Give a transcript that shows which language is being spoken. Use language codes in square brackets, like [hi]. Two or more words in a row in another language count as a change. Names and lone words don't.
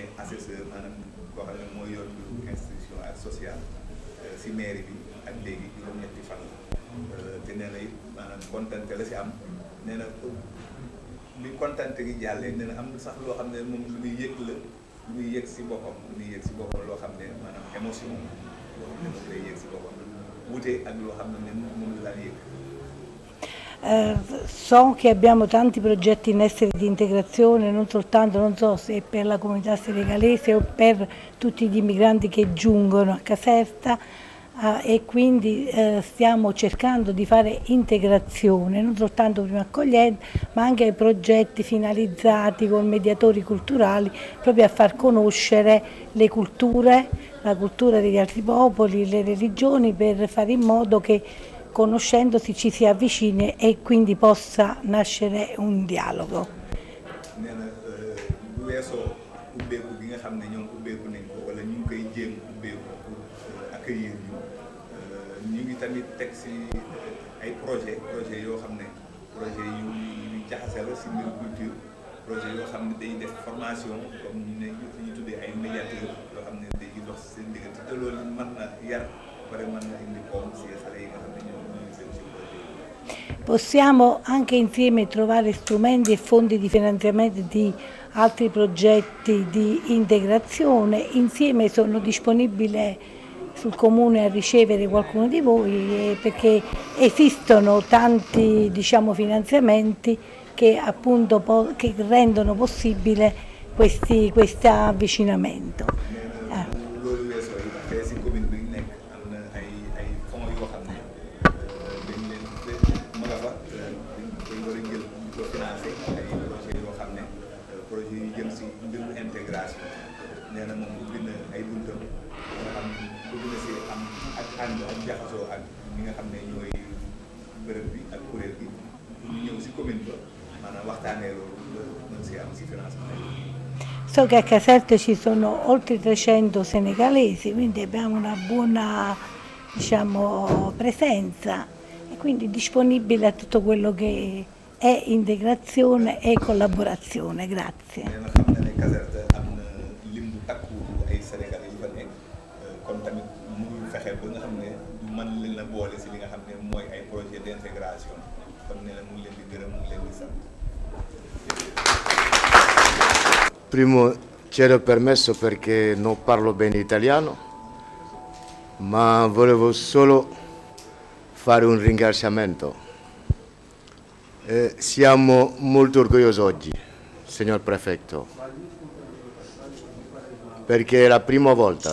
[wo] assesseur maanaam koo xam ne mooy yor mbirum institution ak social si mairie bi ak léegi juróom-ñetti fan te nee na it maanaam kontante la si am nee na li kontante gi jàllee nee na am sax loo xam ne moom lu muy yëg la lu muy yëg si boppam loo xam ne maanaam émotion loo xam ne moom lay yëg si boppam wute ak loo xam ne moom la daan yëg. [it] So che abbiamo tanti progetti in essere di integrazione, non soltanto, non so se per la comunità senegalese o per tutti gli immigranti che giungono a Caserta, e quindi stiamo cercando di fare integrazione, non soltanto prima accogliente, ma anche progetti finalizzati con mediatori culturali proprio a far conoscere le culture, la cultura degli altri popoli, le religioni, per fare in modo che conoscendosi ci si avvicini e quindi possa nascere un dialogo. [wo] nee na bu weesoo ubbeeku bi nga xam ne ñoom ubbeeku nañ ko wala ñu ngi koy jéem ubbeeku [fr] pour accueillir [wo] ñu ngi tamit teg si ay projet yoo xam ne projet yu jaxase la si mbiru culture projet yoo xam ne day def formation comme ñu tuddee ay médiateurs yoo xam ne day dox seen diggante te loolu mën na yar pare mën na indi koom si xale yi nga xam ne ñoom ñooy seen si projet yi. [it] Possiamo anche insieme trovare strumenti e fondi di finanziamento di altri progetti di integrazione. Insieme sono disponibile sul Comune a ricevere qualcuno di voi, perché esistono tanti, diciamo, finanziamenti che appunto che rendono possibile questo avvicinamento. [wo] loolu weesoo yi te si commune bi nekk am na ay fonds yoo xam ne dañ leen ma nga fa dañ war a jël di ko financé ay projet yoo xam ne projet yu jëm si mbirum intégration nee na moom ubbi na ay buntam nga xam bëgg na si am ak ànd ak jaxasoo ak ñi nga xam ne ñooy bërëb bi ak kuréel bi ñu ñëw si commune ba maanaam waxtaanee loolu mën si am si financement. [it] So che a Caserta ci sono oltre 300 senegalesi, quindi abbiamo una buona, diciamo, presenza e quindi disponibile a tutto quello che è integrazione e collaborazione. Grazie. [wo] nee na xam na ne Caserta am na lim bu takku ay sénégalais yu fa nekk kon tamit mënul fexe ba nga xam ne du mën leen a boole si li nga xam ne mooy ay [fr] projet d' intégration [wo] kon nee na mu ngi leen di gërëm mu ngi leen di sant. [it] Primo, chiedo permesso perché non parlo bene italiano, ma volevo solo fare un ringraziamento. Siamo molto orgogliosi oggi, signor Prefetto, perché è la prima volta.